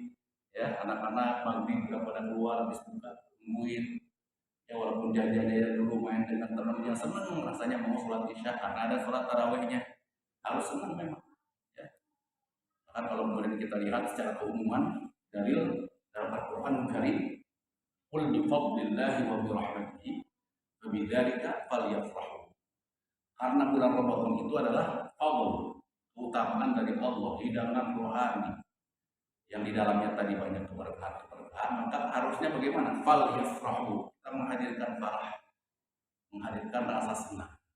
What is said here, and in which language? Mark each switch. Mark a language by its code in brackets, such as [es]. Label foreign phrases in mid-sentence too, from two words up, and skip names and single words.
[id] Ya, anak-anak maghrib juga pada keluar habis buka, tungguin. Ya walaupun jajan-jajan dulu main dengan temannya, senang rasanya mau sholat isya karena ada sholat tarawihnya, harus senang memang. Ya. Bahkan kalau kemudian kita lihat secara keumuman dalil dalam Al-Quran Karim, [ar] قل بفضل الله وبرحمته فبذلك فليفرحوا. [id] Karena bulan Ramadan itu adalah fadl, keutamaan dari Allah, hidangan rohani yang di dalamnya tadi banyak keberkahan, maka harusnya bagaimana? Falyafrahu, kita menghadirkan farah, menghadirkan rasa senang.